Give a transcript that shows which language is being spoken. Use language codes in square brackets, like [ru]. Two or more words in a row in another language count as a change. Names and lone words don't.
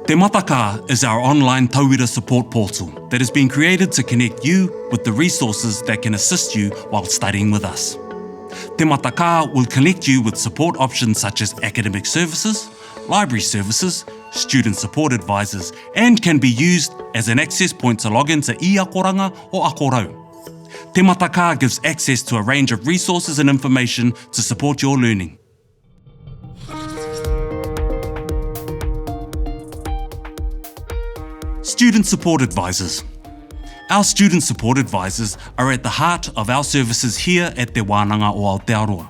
[en] Te Matakā is our online tauira support portal that has been created to connect you with the resources that can assist you while studying with us. Te Matakā will connect you with support options such as academic services, library services, student support advisors, and can be used as an access point to log into i-akoranga or akorau. Te Matakā gives access to a range of resources and information to support your learning. Student support advisors. Our student support advisors are at the heart of our services here at Te Wānanga o Aotearoa.